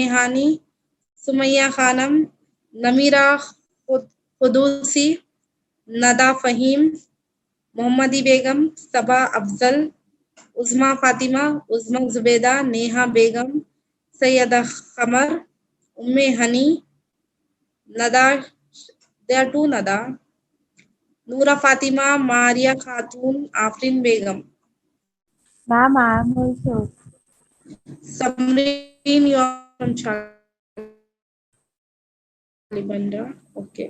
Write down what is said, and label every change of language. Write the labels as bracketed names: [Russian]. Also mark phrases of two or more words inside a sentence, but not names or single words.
[English] Hani, Sumaya Khanam, Namira Khudusi, Nada Fahim, Mohammadi Begum, Sabah Afzal, Uzma Fatima, Uzma Zubeda, Neha Begum, Sayyida Khamar, Umme Hani, Nada, there are two Nada, Noora Fatima, Maria Khatun, Afrin Begum. Ma'am, I am also. Samreen, you are from Chalibanda. Okay.